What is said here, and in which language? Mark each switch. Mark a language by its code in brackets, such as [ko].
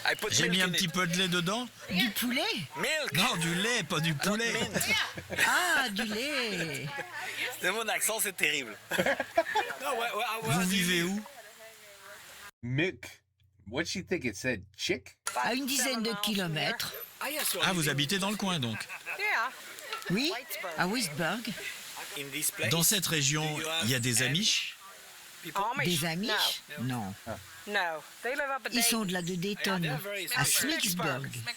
[fr] J'ai mis un petit peu de lait dedans. Du poulet? Non, du lait, pas du poulet. Ah, du lait. Mon accent, c'est terrible. Vous vivez où? [en] Mick, what she think it said? Chick? [fr] À une dizaine de kilomètres. Ah, vous habitez dans le coin donc. Oui, à Whitesburg. Dans cette région, il y a des Amish? Des Amish? Non. Ils sont de là de Dayton, à Smithsburg.